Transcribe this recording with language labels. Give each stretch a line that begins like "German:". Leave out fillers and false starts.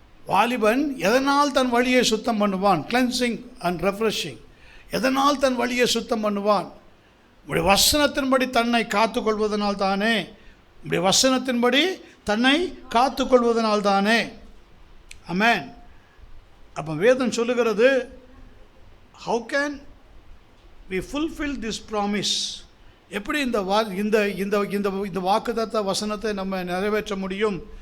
Tamil: வாலிபன் எதனால் தன் வழியை சுத்தம் பண்ணுவான்?
English: Cleansing and refreshing.
Tamil: எதனால் தன் வழியை சுத்தம் பண்ணுவான்? உடைய வசனத்தின்படி தன்னை காத்து கொள்வதனால் தானே. உடைய வசனத்தின்படி தன்னை காத்து கொள்வதனால் தானே. ஆமென். அப்போ வேதம் சொல்லுகிறது,
English: how can we fulfill this promise?
Tamil: எப்படி இந்த வாக்குத்தத்த வசனத்தை நம்ம நிறைவேற்ற முடியும்?